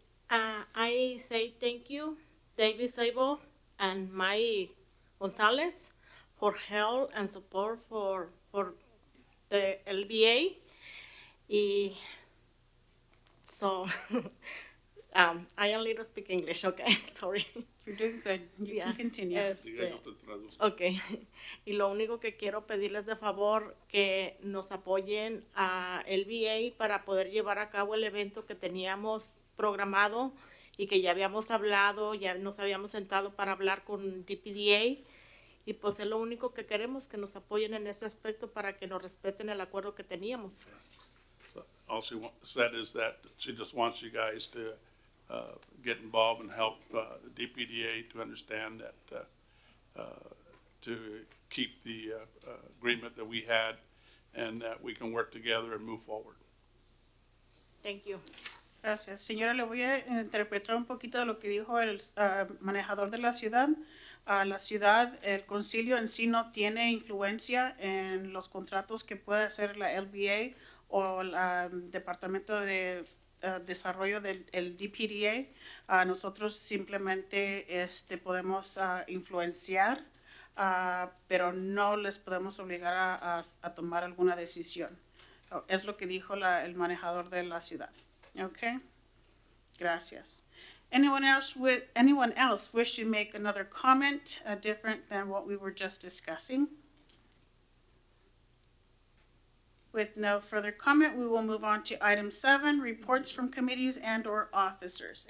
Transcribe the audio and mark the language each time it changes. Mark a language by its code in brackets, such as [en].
[en] I say thank you, David Sable and Mike Gonzalez, for help and support for the LBA. So I only speak English, okay? Sorry. You're doing good. You can continue. Ok. [es] Y lo único que quiero pedirles de favor que nos apoyen a LBA para poder llevar a cabo el evento que teníamos programado y que ya habíamos hablado, ya nos habíamos sentado para hablar con DPDA y pues es lo único que queremos, que nos apoyen en ese aspecto para que nos respeten el acuerdo que teníamos. [en] All she said is that she just wants you guys to get involved and help the DPDA to understand that to keep the agreement that we had and that we can work together and move forward. Thank you. [es] Gracias. Señora, le voy a interpretar un poquito de lo que dijo el manejador de la ciudad. La ciudad, el concilio en sí no tiene influencia en los contratos que puede hacer la LBA o el Departamento de Desarrollo del DPDA. Nosotros simplemente podemos influenciar, pero no les podemos obligar a tomar alguna decisión. Es lo que dijo el manejador de la ciudad. Okay, gracias. [en] Anyone else wish to make another comment different than what we were just discussing? With no further comment, we will move on to item 7, reports from committees and/or officers.